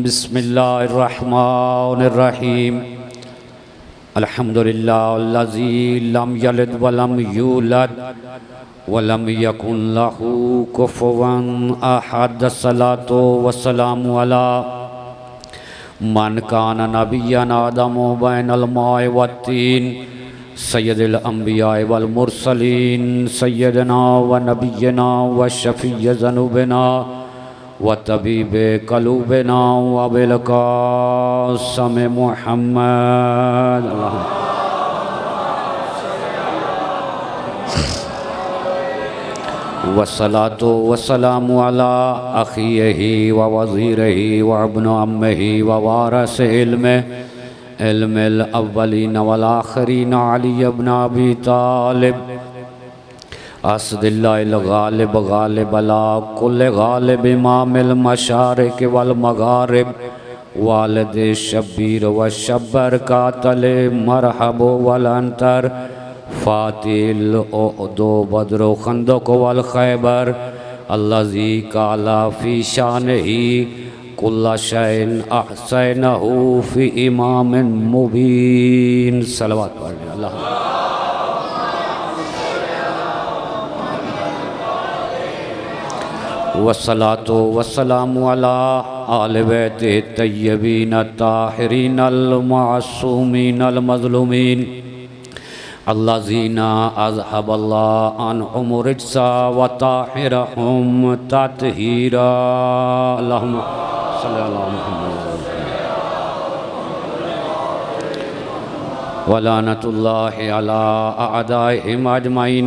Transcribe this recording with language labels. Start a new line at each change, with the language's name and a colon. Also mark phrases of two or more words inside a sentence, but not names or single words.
Arabic: بسم الله الرحمن الرحيم. الحمد لله الذي لم يلد ولم يولد ولم يكن له كفوا أحد. صلاة وسلام على من كان نبيا آدم بين الماء والطين سيد الأنبياء والمرسلين سيدنا ونبينا وشفيع ذنوبنا وطبيب قلوبنا وأبي القاسم محمد. والصلاة والسلام على أخيه ووزيره وابن عمه ووارث علم الأولين والآخرين علي بن أبي طالب أسد الله الغالب غالب على كل غالب إمام المشارق والمغارب والد شبير وشبر قاتل مرحب والعنتر فاتل أحد بدر خندق والخيبر الذي قال في شأنه كل شيء أحصيناه في إمام مبين.
Urdu: صلوات پڑھ لیں.
Arabic: الله والصلاة والسلام على آل بيته الطيبين الطاهرين المعصومين المظلومين الذين أذهب الله عنهم رجسا وطاهرهم تطهيرا. اللهم صل على محمد ولعنة الله على أعدائهم أجمعين.